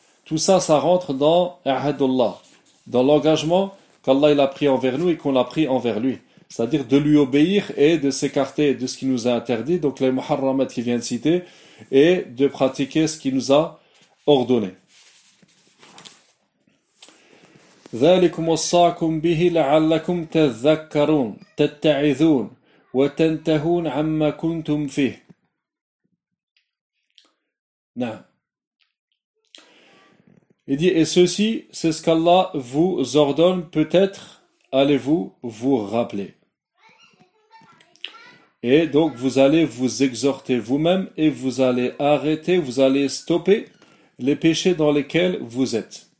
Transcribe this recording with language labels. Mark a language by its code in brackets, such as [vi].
[fr] Tout ça rentre dans Ahadullah, dans l'engagement qu'Allah il a pris envers nous et qu'on a pris envers lui. C'est-à-dire de lui obéir et de s'écarter de ce qui nous a interdit, donc les muharramat qu'il vient de citer, et de pratiquer ce qu'il nous a ordonné. [ar] ذلكم وصاكم به لعلكم تذكرون تتعظون وتنتهون عما كنتم فيه. نعم. [fr] Il dit, et ceci, c'est ce qu'Allah vous ordonne, peut-être allez-vous vous rappeler. Et donc vous allez vous exhorter vous-même et vous allez arrêter, vous allez stopper les péchés dans lesquels vous êtes.